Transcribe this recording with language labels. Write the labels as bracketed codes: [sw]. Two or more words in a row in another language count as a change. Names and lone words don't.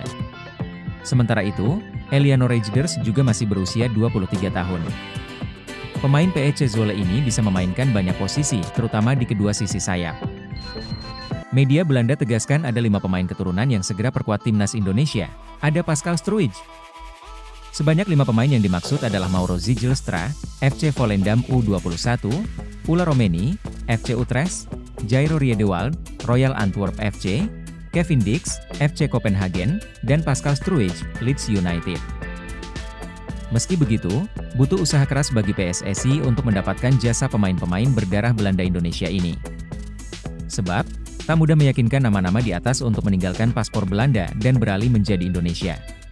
[id] Sementara itu, Eliano Reijnders juga masih berusia 23 tahun. Pemain PEC Zwolle ini bisa memainkan banyak posisi, terutama di kedua sisi sayap. Media Belanda tegaskan ada 5 pemain keturunan yang segera perkuat timnas Indonesia. Ada Pascal Struijk. Sebanyak 5 pemain yang dimaksud adalah Mauro Zijlstra, FC Volendam U21, Ula Romeni, FC Utrecht, Jairo Riedewald, Royal Antwerp FC, Kevin Dix, FC Copenhagen, dan Pascal Struijk, Leeds United. Meski begitu, butuh usaha keras bagi PSSI untuk mendapatkan jasa pemain-pemain berdarah Belanda Indonesia ini. Sebab, tak mudah meyakinkan nama-nama di atas untuk meninggalkan paspor Belanda dan beralih menjadi Indonesia.